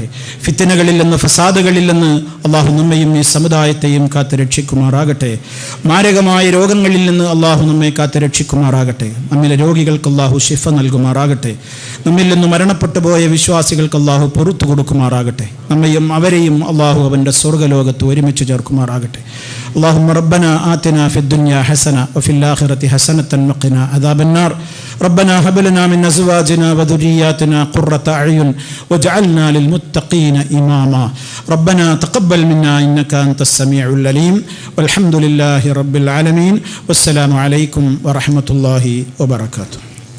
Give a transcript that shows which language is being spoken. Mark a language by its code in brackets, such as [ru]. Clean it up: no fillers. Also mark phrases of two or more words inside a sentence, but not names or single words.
[ml] ഫിത്തനകളിൽ നിന്ന്, ഫസാദുകളിൽ നിന്ന് അള്ളാഹു നമ്മയും ഈ സമുദായത്തെയും കാത്ത് രക്ഷിക്കുമാറാകട്ടെ. മാരകമായ രോഗങ്ങളിൽ നിന്ന് അള്ളാഹു നമ്മെ കാത്ത് രക്ഷിക്കുമാറാകട്ടെ. നമ്മിലെ രോഗികൾക്ക് അള്ളാഹു ശിഫ നൽകുമാറാകട്ടെ. നമ്മിൽ നിന്ന് മരണപ്പെട്ടു പോയ വിശ്വാസികൾക്ക് അള്ളാഹു പുറത്തു കൊടുക്കുമാറാകട്ടെ. നമ്മയും അവരെയും അള്ളാഹു അവൻ്റെ സ്വർഗ്ഗലോകത്ത് ഒരുമിച്ച് ചേർക്കുമാറാകട്ടെ. [ar] اللهم ربنا آتنا في الدنيا حسنة وفي الآخرة حسنة وقنا عذاب النار ربنا هب لنا من أزواجنا وذرياتنا قرة أعين واجعلنا للمتقين إماما ربنا تقبل منا إنك أنت السميع العليم والحمد لله رب العالمين والسلام عليكم ورحمة الله وبركاته.